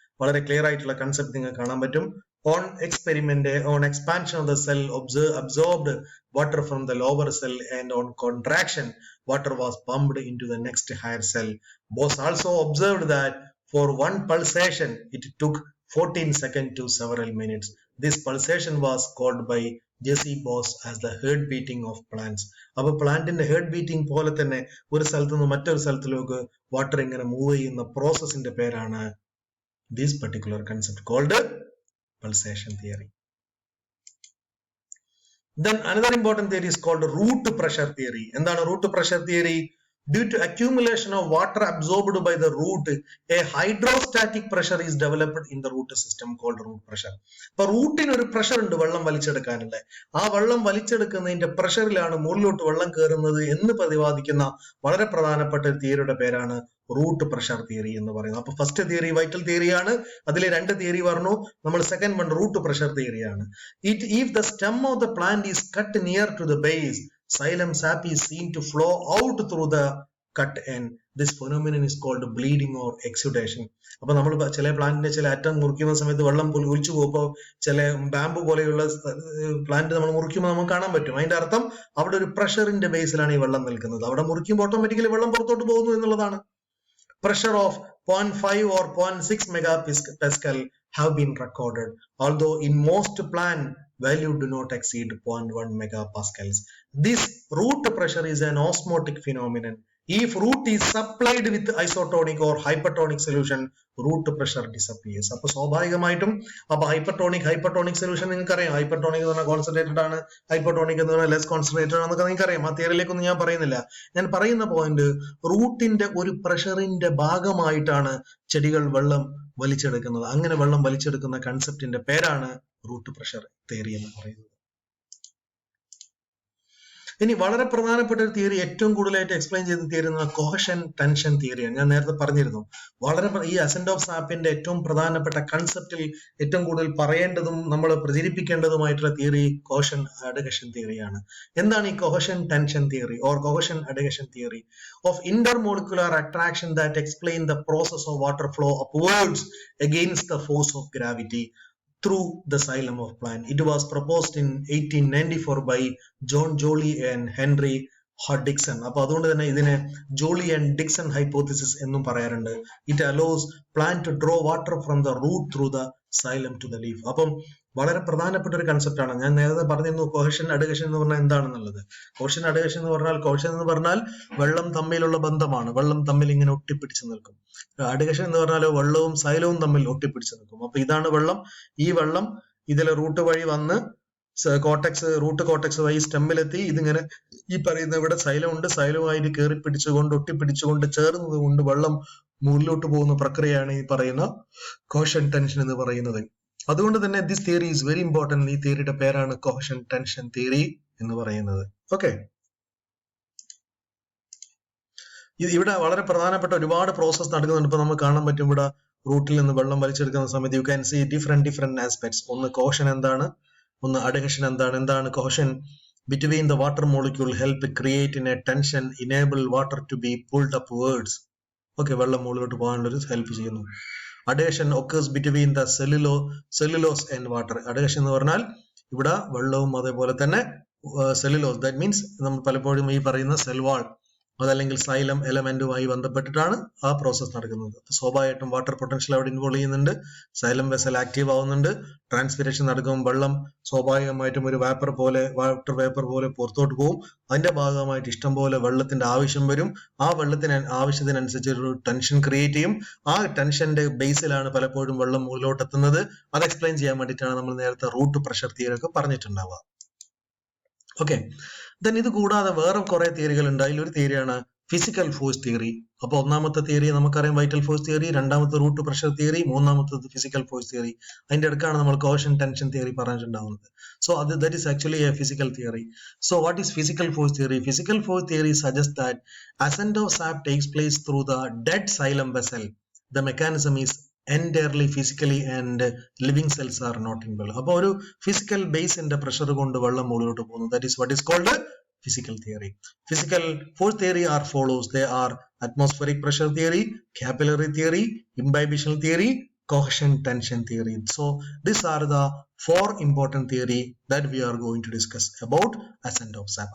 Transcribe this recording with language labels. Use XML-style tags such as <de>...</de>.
<ml>വളരെ ക്ലിയർ ആയിട്ടുള്ള കൺസെപ്റ്റ് നിങ്ങൾക്ക് കാണാൻ പറ്റും.</ml> <en>On experiment, on expansion of the cell absorbed water from the lower cell, and on contraction water was pumped into the next higher cell. Bose also observed that for one pulsation it took 14 seconds to several minutes. This pulsation was called by Jesse Bose as the heart beating of plants.</en> <ml>അപ്പൊ പ്ലാന്റിന്റെ heart beating പോലെ തന്നെ ഒരു സ്ഥലത്ത് നിന്ന് മറ്റൊരു സ്ഥലത്തിലേക്ക് water ഇങ്ങനെ move ചെയ്യുന്ന പ്രോസസ്സിന്റെ പേരാണ്</ml> <en>this particular concept called pulsation theory. Then another important theory is called root pressure theory.</en> <ml>എന്താണ്</ml> <en>root pressure theory? Due to accumulation of water absorbed by the root, a hydrostatic pressure is developed in the root system called root pressure.</en> <ml>അപ്പൊ റൂട്ടിന് ഒരു pressure ഉണ്ട് വെള്ളം വലിച്ചെടുക്കാനുള്ള. ആ വെള്ളം വലിച്ചെടുക്കുന്നതിന്റെ പ്രഷറിലാണ് മുകളിലോട്ട് വെള്ളം കയറുന്നത് എന്ന് പ്രതിപാദിക്കുന്ന വളരെ പ്രധാനപ്പെട്ട ഒരു തിയറിയുടെ പേരാണ് റൂട്ട് പ്രഷർ തിയറി എന്ന് പറയുന്നത്. അപ്പൊ ഫസ്റ്റ് തിയറി വൈറ്റൽ തിയറിയാണ്. അതിൽ രണ്ട് തിയറി പറഞ്ഞു. നമ്മൾ second one root pressure തിയറിയാണ്.</ml> <en>If the stem of the plant is cut near to the base, xylem sap is seen to flow out through the cut end. This phenomenon is called bleeding or exudation.</en> <ml>അപ്പൊ നമ്മൾ ചില പ്ലാന്റിന്റെ ചില അറ്റം മുറിക്കുന്ന സമയത്ത് വെള്ളം ഒലിച്ചു പോകുമ്പോൾ ചില ബാമ്പു പോലെയുള്ള പ്ലാന്റ് നമ്മൾ മുറിക്കുമ്പോൾ നമുക്ക് കാണാൻ പറ്റും. അതിന്റെ അർത്ഥം അവിടെ ഒരു പ്രഷറിന്റെ ബേസിലാണ് ഈ വെള്ളം നിൽക്കുന്നത്. അവിടെ മുറിക്കുമ്പോൾ ഓട്ടോമാറ്റിക്കലി വെള്ളം പുറത്തോട്ട് പോകുന്നു എന്നുള്ളതാണ്.</ml> <en>Pressure of 0.5 or 0.6 megapascal have been recorded, although in most plant value do not exceed 0.1 megapascals. This root pressure is an osmotic phenomenon. If root is supplied with isotonic or hypertonic solution, root pressure disappears.</en> <ml>അപ്പോൾ സ്വാഭാവികമായിട്ടും അപ്പൊ hypertonic solution നിങ്ങൾക്കറിയാം. Hypertonic എന്ന് പറഞ്ഞാൽ concentrated ആണ്, hypertonic എന്ന് പറഞ്ഞാൽ less concentrated ആണെന്നൊക്കെ നിങ്ങൾക്കറിയാം. ആ തിയറിയിലേക്കൊന്നും ഞാൻ പറയുന്നില്ല. ഞാൻ പറയുന്ന പോയിന്റ്, റൂട്ടിന്റെ ഒരു പ്രഷറിന്റെ ഭാഗമായിട്ടാണ് ചെടികൾ വെള്ളം വലിച്ചെടുക്കുന്നത്. അങ്ങനെ വെള്ളം വലിച്ചെടുക്കുന്ന കൺസെപ്റ്റിന്റെ പേരാണ് റൂട്ട് പ്രഷർ തിയറി എന്ന് പറയുന്നത്. ഇനി വളരെ പ്രധാനപ്പെട്ട ഒരു തിയറി, ഏറ്റവും കൂടുതലായിട്ട് എക്സ്പ്ലെയിൻ ചെയ്ത തിയറി എന്ന് പറഞ്ഞാൽ കോഹഷൻ ടെൻഷൻ തിയറിയാണ്. ഞാൻ നേരത്തെ പറഞ്ഞിരുന്നു, വളരെ ഈ അസെന്റ് ഓഫ് സാപ്പിന്റെ ഏറ്റവും പ്രധാനപ്പെട്ട കൺസെപ്റ്റിൽ ഏറ്റവും കൂടുതൽ പറയേണ്ടതും നമ്മൾ പ്രചരിപ്പിക്കേണ്ടതുമായിട്ടുള്ള തിയറി കോഹഷൻ അഡ്ഹഷൻ തിയറിയാണ്. എന്താണ് ഈ കോഹഷൻ tension theory or കോഹഷൻ adhesion theory?</ml> <en>Of intermolecular attraction that explain the process of water flow upwards against the force of gravity through the xylem of plant. It was proposed in 1894 by John Joly and Henry Dixon.</en> <ml>അപ്പോൾ അതുകൊണ്ട് തന്നെ ഇതിനെ Jolly and Dixon hypothesis എന്നും പറയാറുണ്ട്.</ml> <en>It allows plant to draw water from the root through the xylem to the leaf.</en> <ml>അപ്പം വളരെ പ്രധാനപ്പെട്ട ഒരു കൺസെപ്റ്റ് ആണ്. ഞാൻ നേരത്തെ പറഞ്ഞിരുന്നു കോഹഷൻ അഡ്ഹഷൻ എന്ന് പറഞ്ഞാൽ എന്താണെന്നുള്ളത്. കോഹഷൻ അഡ്ഹഷൻ എന്ന് പറഞ്ഞാൽ വെള്ളം തമ്മിലുള്ള ബന്ധമാണ്. വെള്ളം തമ്മിൽ ഇങ്ങനെ ഒട്ടിപ്പിടിച്ച് നിൽക്കും. അഡ്ഹഷൻ എന്ന് പറഞ്ഞാൽ വെള്ളവും സൈലവും തമ്മിൽ ഒട്ടിപ്പിടിച്ച് നിൽക്കും. അപ്പൊ ഇതാണ് വെള്ളം. ഈ വെള്ളം ഇതിലെ റൂട്ട് വഴി വന്ന് റൂട്ട് കോട്ടക്സ് വഴി സ്റ്റെമ്മിലെത്തി ഇതിങ്ങനെ ഈ പറയുന്ന ഇവിടെ സൈലം ഉണ്ട്, സൈലവുമായിട്ട് കയറി പിടിച്ചുകൊണ്ട് ഒട്ടിപ്പിടിച്ചുകൊണ്ട് ചേർന്നത് കൊണ്ട് വെള്ളം മുകളിലോട്ട് പോകുന്ന പ്രക്രിയയാണ് ഈ പറയുന്ന കോഹഷൻ ടെൻഷൻ എന്ന് പറയുന്നത്. അതുകൊണ്ട് തന്നെ</ml> <en>This theory is very important.</en> <ml>ഈ തിയറിയുടെ പേരാണ് കോഹഷൻ ടെൻഷൻ തിയറി എന്ന് പറയുന്നത്. ഓക്കെ, ഇവിടെ വളരെ പ്രധാനപ്പെട്ട ഒരുപാട് പ്രോസസ് നടക്കുന്നുണ്ട്. ഇപ്പൊ നമുക്ക് കാണാൻ പറ്റും, ഇവിടെ റൂട്ടിൽ നിന്ന് വെള്ളം വലിച്ചെടുക്കുന്ന സമയത്ത്</ml> <en>You can see different aspects.</en> <ml>ഒന്ന് കോഹഷൻ എന്താണ്, ഒന്ന് അഡ്ഹഷൻ എന്താണ്.</ml> <en>Cohesion between the water molecule help create in a tension enable water to be pulled upwards.</en> <ml>Okay, വെള്ളം മുകളിലോട്ട് പോകാനുള്ള ഒരു ഹെൽപ്പ് ചെയ്യുന്നു.</ml> <en>Adhesion occurs between the cellulose and water.</en> <ml>Adhesion എന്ന് പറഞ്ഞാൽ ഇവിടെ വെള്ളവും അതേപോലെ തന്നെ സെല്ലുലോസ്,</ml> <en>that means</en> <ml>നമ്മൾ പലപ്പോഴും ഈ പറയുന്ന സെൽ വാൾ അതല്ലെങ്കിൽ സൈലം എലമെന്റുമായി ബന്ധപ്പെട്ടിട്ടാണ് ആ പ്രോസസ് നടക്കുന്നത്. സ്വാഭാവികമായിട്ടും വാട്ടർ പൊട്ടൻഷ്യൽ അവിടെ ഇൻവോൾവ് ചെയ്യുന്നുണ്ട്, സൈലം വെസൽ ആക്റ്റീവ് ആവുന്നുണ്ട്, ട്രാൻസ്പിറേഷൻ നടക്കുമ്പോൾ വെള്ളം സ്വാഭാവികമായിട്ടും ഒരു വാട്ടർ വേപ്പർ പോലെ പുറത്തോട്ട് പോകും. അതിന്റെ ഭാഗമായിട്ട് ഇഷ്ടംപോലെ വെള്ളത്തിന്റെ ആവശ്യം വരും. ആ വെള്ളത്തിന് ആവശ്യത്തിനനുസരിച്ച് ഒരു ടെൻഷൻ ക്രിയേറ്റ് ചെയ്യും. ആ ടെൻഷന്റെ ബേസിലാണ് പലപ്പോഴും വെള്ളം മുകളിലോട്ട് എത്തുന്നത്. അത് എക്സ്പ്ലെയിൻ ചെയ്യാൻ വേണ്ടിയിട്ടാണ് നമ്മൾ നേരത്തെ റൂട്ട് പ്രഷർ തിയറി ഒക്കെ പറഞ്ഞിട്ടുണ്ടാവുക. ഓക്കെ, ദെൻ ഇത് കൂടാതെ വേറെ കുറെ തിയറികൾ ഉണ്ട്. അതിലൊരു തിയറിയാണ് ഫിസിക്കൽ ഫോഴ്സ് തിയറി. അപ്പൊ ഒന്നാമത്തെ തിയറി നമുക്കറിയാം വൈറ്റൽ ഫോഴ്സ് തിയറി, രണ്ടാമത്തെ റൂട്ട് പ്രഷർ തിയറി, മൂന്നാമത്തത് ഫിസിക്കൽ ഫോഴ്സ് തിയറി. അതിന്റെ അടുക്കാണ് നമ്മൾ കോഹഷൻ tension theory പറഞ്ഞിട്ടുണ്ടാവുന്നത്.</ml> <en>So that is actually a physical theory. So what is physical force theory? Physical force theory suggests that ascent of sap takes place through the dead xylem vessel. The mechanism is entirely physically and living cells are not involved.</en> <ml>അപ്പോൾ ഒരു physical ബേസിന്റെ pressure കൊണ്ട് വെള്ളം മുകളിലോട്ട് പോകുന്നു.</ml> <en>That is what is called physical theory. Physical force theory are follows. They are atmospheric pressure theory, capillary theory, imbibitional theory, cohesion tension theory. So these are the four important theory that we are going to discuss about ascent of sap.</en>